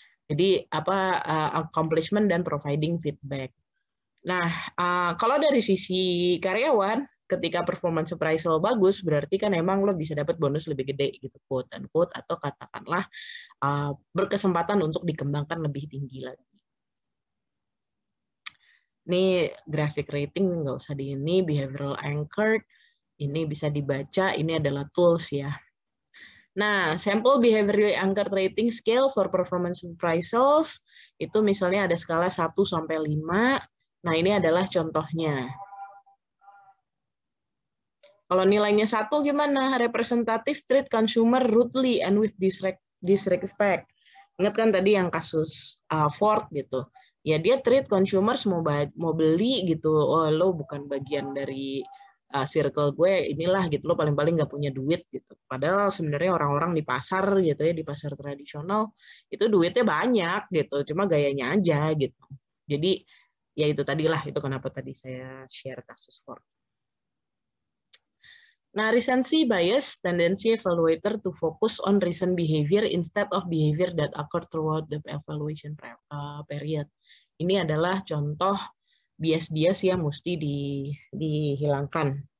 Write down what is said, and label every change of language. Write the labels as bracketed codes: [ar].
[id] Jadi accomplishment dan providing feedback. Nah, kalau dari sisi karyawan, ketika performance appraisal bagus, berarti kan emang lo bisa dapat bonus lebih gede gitu, quote unquote, atau katakanlah berkesempatan untuk dikembangkan lebih tinggi lagi. Ini graphic rating nggak usah di ini, behavioral anchored, ini bisa dibaca, ini adalah tools ya. Nah, [en] sample behavioral anchored rating scale for performance appraisals [id] itu misalnya ada skala 1 sampai 5. Nah, ini adalah contohnya. Kalau nilainya 1 gimana? [en] Representative treat consumer rudely and with disrespect. [id] Ingat kan tadi yang kasus Ford gitu. Ya dia treat consumer mau beli gitu. Oh, lo bukan bagian dari circle gue inilah gitu, lo paling-paling nggak punya duit gitu. Padahal sebenarnya orang-orang di pasar gitu ya, di pasar tradisional itu duitnya banyak gitu, cuma gayanya aja gitu. Jadi ya itu tadilah, itu kenapa tadi saya share kasus Ford. [en] Nah, recency bias tendency evaluator to focus on recent behavior instead of behavior that occurred throughout the evaluation period. [id] Ini adalah contoh bias-bias yang mesti dihilangkan.